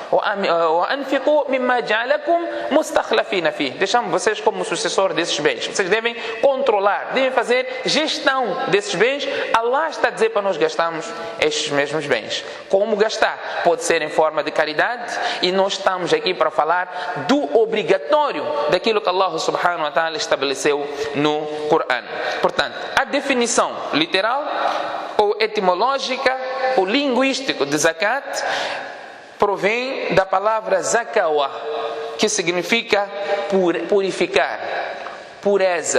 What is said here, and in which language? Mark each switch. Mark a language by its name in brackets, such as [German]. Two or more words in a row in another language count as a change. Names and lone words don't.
[Portuguese] Deixamos vocês como sucessor desses bens. Vocês devem controlar, devem fazer gestão desses bens. Allah está a dizer para nós gastarmos estes mesmos bens. Como gastar? Pode ser em forma de caridade, e nós estamos aqui para falar do obrigatório, daquilo que Allah [Arabic] سبحانه وتعالى [Portuguese] estabeleceu no Coran. Portanto, a definição literal ou etimológica ou linguística de zakat provém da palavra zakawa, que significa purificar, pureza.